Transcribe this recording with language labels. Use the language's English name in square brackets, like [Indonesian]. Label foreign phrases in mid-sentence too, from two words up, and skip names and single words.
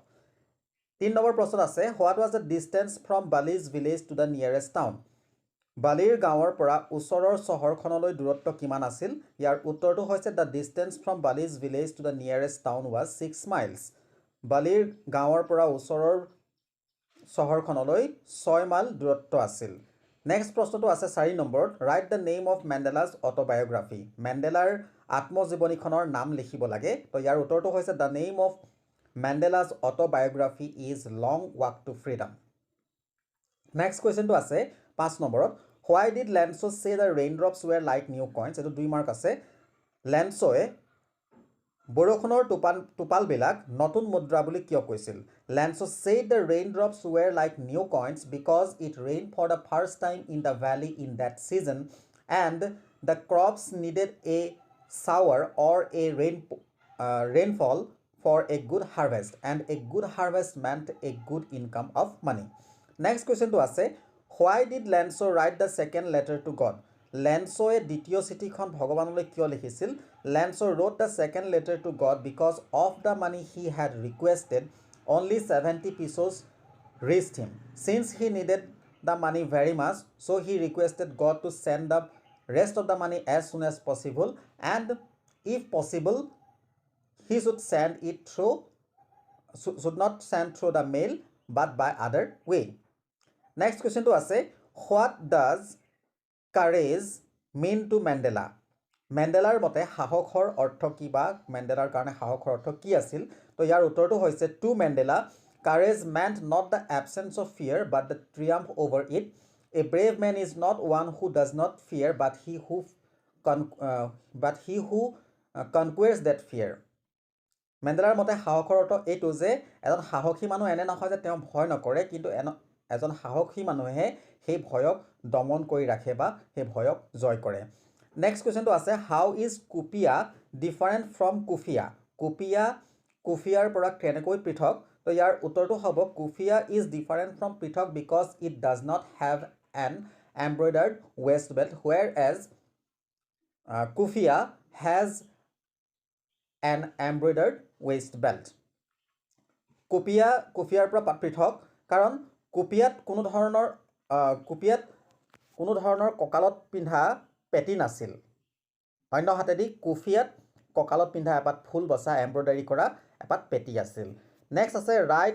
[Assamese] 3 নম্বৰ প্ৰশ্ন আছে [English] what was the distance from Bali's village to the nearest town [Assamese] বালিৰ গাঁৱৰ পৰা ওচৰৰ চহৰখনলৈ দূৰত্ব কিমান আছিল ইয়াৰ উত্তৰটো হৈছে [English] the distance from Bali's village to the nearest town was 6 miles [Assamese] বালিৰ গাঁৱৰ পৰা ওচৰৰ চহৰখনলৈ 6 মাইল দূৰত্ব আছিল নেক্সট প্ৰশ্নটো আছে 4 নম্বৰত [English] write the name of Mandela's autobiography [Assamese] মেণ্ডেলাৰ আত্মজীৱনীখনৰ নাম লিখিব লাগে তো ইয়াৰ উত্তৰটো হৈছে [English] the name of Mandela's autobiography is Long Walk to Freedom next question [Assamese] আছে 5 নম্বৰত [English] why did Lenso say the raindrops were like new coins [Assamese] এটো 2 মাৰ্ক আছে লেন্সোয়ে বৰষুণৰ টোপাল বিলাক নতুন মুদ্ৰা বুলি কিয় কৈছিল [English] Lenso said the raindrops were like new coins because it rained for the first time in the valley in that season and the crops needed a shower or a rainfall for a good harvest and a good harvest meant a good income of money next question to আছে why did Lenso write the second letter to God [Assamese] লেন্সোয়ে দ্বিতীয় চিঠিখন ভগৱানলৈ কিয় লিখিছিল [English] Lenso wrote the second letter to God because of the money he had requested only 70 pesos reached him since he needed the money very much so he requested God to send the rest of the money as soon as possible and if possible he should not send through the mail but by other way next question আছে what does courage mean to Mandela [Assamese] মেণ্ডেলাৰ মতে সাহসৰ অৰ্থ কি বা মেণ্ডেলাৰ কাৰণে সাহসৰ অৰ্থ কি আছিল তো ইয়াৰ উত্তৰটো হৈছে [English] to Mandela courage meant not the absence of fear but the triumph over it a brave man is not one who does not fear but he who conquers that fear [Assamese] মেণ্ডেলাৰ মতে সাহসৰ অৰ্থ এইটো যে এজন সাহসী মানুহ এনে নহয় যে তেওঁ ভয় নকৰে কিন্তু এজন সাহসী মানুহে সেই ভয়ক দমন কৰি ৰাখে বা সেই ভয়ক জয় [English] কৰে next question আছে how is Kupia different from Kufia [Assamese] কুফিয়াৰ পৰা কেনেকৈ পৃথক তো ইয়াৰ উত্তৰটো হ'ব [English] Kufia is different from পৃথক because it does not have an embroidered waist belt whereas Kufia has an embroidered waist belt হুৱেৰ এজ কুফিয়া হেজ এন এমব্ৰইডাৰ্ড ৱেষ্ট বেল্ট [Assamese] কুফিয়াৰ পৰা পৃথক কাৰণ কুপিয়াত কোনো ধৰণৰ কঁকালত পিন্ধা পেটি নাছিল অন্য হাতেদি কুফিয়াত কঁকালত পিন্ধা এপাত ফুল বচা এমব্ৰইডাৰী কৰা এপাত পেটি আছিল নেক্সট আছে ৰাইট